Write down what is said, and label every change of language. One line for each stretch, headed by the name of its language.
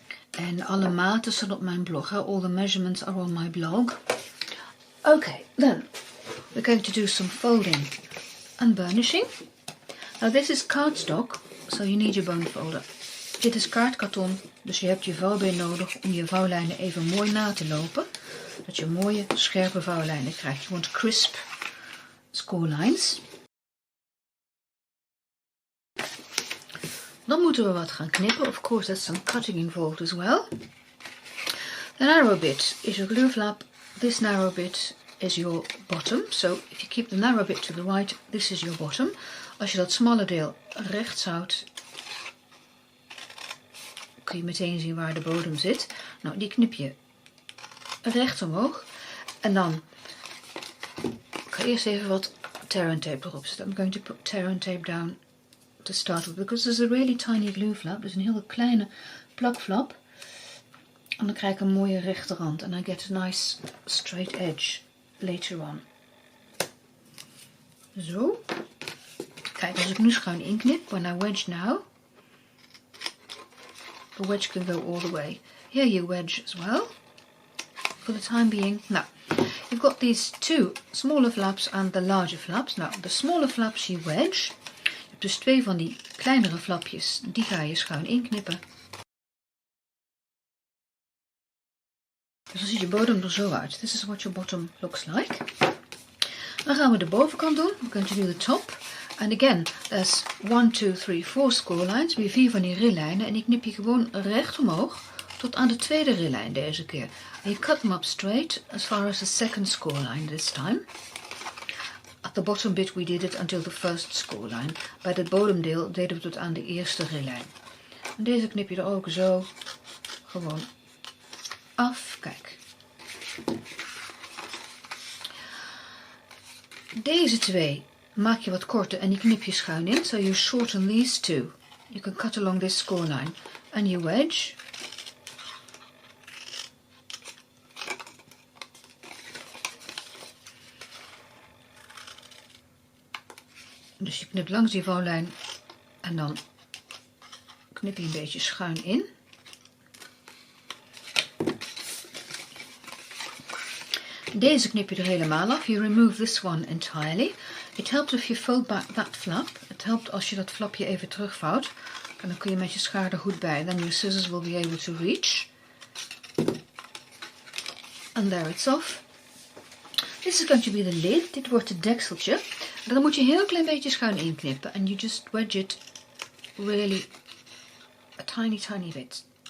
Dutch: En alle maten staan op mijn blog.
English: All the measurements are on my blog. Okay, then we're going to do some folding and burnishing. Now this is cardstock, so you need your bone folder.
Dutch: Dit is kaartkarton, dus je hebt je vouwbeen nodig om je vouwlijnen even mooi na te lopen. Dat je mooie, scherpe vouwlijnen krijgt.
English: You want crisp score lines.
Dutch: Dan moeten we wat gaan knippen.
English: Of course, there's some cutting involved as well. The narrow bit is your glue flap. This narrow bit is your bottom. So if you keep the narrow bit to the right, this is your bottom.
Dutch: Als je dat smalle deel rechts houdt, kun je meteen zien waar de bodem zit. Nou, die knip je recht omhoog. En dan ik ga eerst even wat tear and tape erop zetten.
English: I'm going to put tear and tape down to start with, because there's a really tiny glue flap.
Dutch: Dus een hele kleine plakflap. En dan krijg ik een mooie rechte rand.
English: And I get a nice straight edge later on.
Dutch: Zo. Kijk, als ik nu schuin inknip,
English: when I wedge now, the wedge can go all the way. Here you wedge as well, for the time being. Now, you've got these two smaller flaps and the larger flaps.
Dutch: Nou, de smaller flaps je wedge. Je hebt dus twee van die kleinere flapjes, die ga je schuin inknippen. Dus dan ziet je bodem er zo uit.
English: This is what your bottom looks like.
Dutch: Dan gaan we de bovenkant doen.
English: We're going to do the top. And again, there's 1, 2, 3, 4 score lines.
Dutch: Weer 4 van die rillijnen. En ik knip je gewoon recht omhoog tot aan de tweede rillijn deze keer.
English: And you cut them up straight as far as the second score line this time. At the bottom bit we did it until the first score line.
Dutch: Bij het bodemdeel deden we tot aan de eerste rillijn. En deze knip je er ook zo gewoon af. Kijk. Deze twee maak je wat korter en die knip je schuin in.
English: So you shorten these two. You can cut along this score line. And you wedge.
Dutch: Dus je knipt langs die vouwlijn en dan knip je een beetje schuin in. Deze knip je er helemaal af.
English: You remove this one entirely. It helps if you fold back that flap.
Dutch: Het helpt als je dat flapje even terugvouwt. En dan kun je met je schaar er goed bij.
English: Then your scissors will be able to reach. And there it's off. This is going to be the lid.
Dutch: Dit wordt het dekseltje. En dan moet je een heel klein beetje schuin inknippen.
English: And you just wedge it really a tiny bit.